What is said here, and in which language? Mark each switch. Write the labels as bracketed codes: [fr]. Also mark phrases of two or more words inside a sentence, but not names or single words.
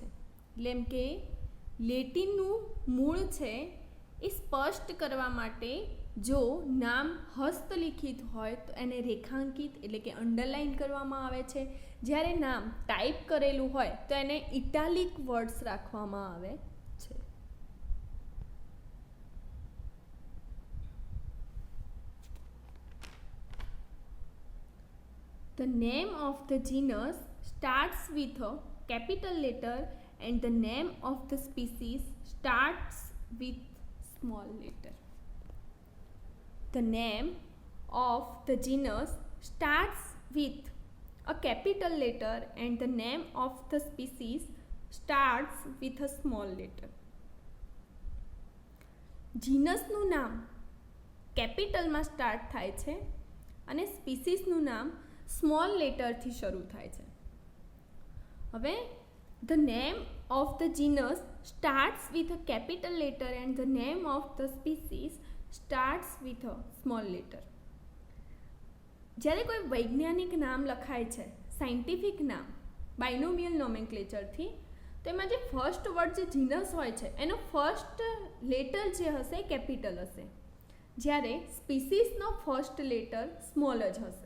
[gu] એટલે એમ કે લેટિનનું મૂળ છે એ સ્પષ્ટ કરવા માટે જો નામ હસ્તલિખિત હોય તો એને રેખાંકિત એટલે કે અંડરલાઇન કરવામાં આવે છે. જ્યારે નામ ટાઈપ કરેલું હોય તો એને [en] italic words [gu] રાખવામાં આવે છે. [en] The name of the genus starts with a capital letter and the name of the species starts with small letter. The name of the genus starts with a capital letter and the name of the species starts with a small letter. [gu] જીનસનું નામ કેપિટલમાં સ્ટાર્ટ થાય છે અને સ્પીસીસનું નામ [en] small letterથી [gu] શરૂ થાય છે. [en] હવે the name of the genus starts with a capital letter and the name of the species starts with a small letter. [gu] જ્યારે કોઈ વૈજ્ઞાનિક નામ લખાય છે, સાયન્ટિફિક નામ [en] binomial nomenclatureથી, [gu] તો એમાં જે [en] first word [gu] જે જીનસ હોય છે એનો [en] first letter [gu] જે હશે કેપિટલ હશે, જ્યારે સ્પીસીસનો [en] first letter [gu] સ્મોલ જ હશે.